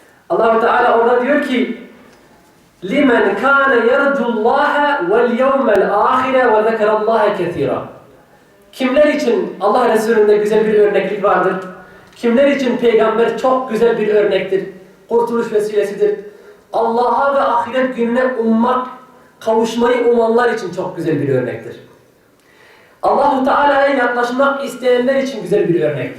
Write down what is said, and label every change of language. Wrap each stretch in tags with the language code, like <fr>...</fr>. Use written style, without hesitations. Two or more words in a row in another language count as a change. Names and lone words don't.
<tr>Allah-u Teala orada diyor ki</tr> <ar>لِمَنْ كَانَ يَرْجُ اللّٰهَ وَالْيَوْمَ الْآخِرَ وَذَكَرَ اللّٰهَ كَثِيرًا.</ar> <tr>Kimler için Allah Resulü'nde güzel bir örneklik vardır? Kimler için peygamber çok güzel bir örnektir? Kurtuluş vesilesidir. Allah'a ve ahiret gününe ummak, kavuşmayı umanlar için çok güzel bir örnektir. Allah-u Teala'ya yaklaşmak isteyenler için güzel bir örnektir.</tr>